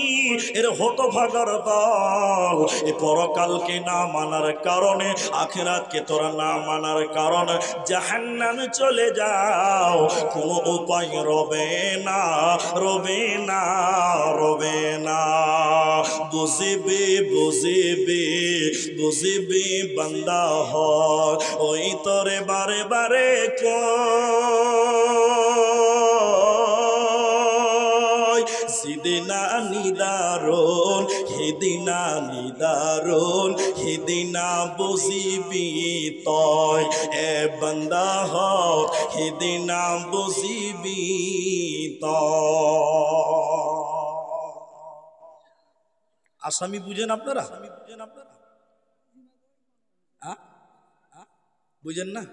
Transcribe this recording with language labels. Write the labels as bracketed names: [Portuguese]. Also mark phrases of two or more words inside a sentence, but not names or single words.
[Bangla] এর হতভাগার দল, এই পরকালকে না মানার কারণে, আখিরাতকে তোরা না মানার কারণে জাহান্নামে চলে যাও। কোনো উপায় রবে না, রবে না, রবে না। বুঝিবে বুঝিবে বুঝিবে বান্দা হয়, ওই তোরে বারে বারে সিদিনা নিদারুন, হেদিনা নিদারুন, হেদিনা বুঝিবি তয়, এ বান্দা হও হেদিনা বুঝিবি তয়। আসামি বুঝেন আপনারা? বুঝেন না?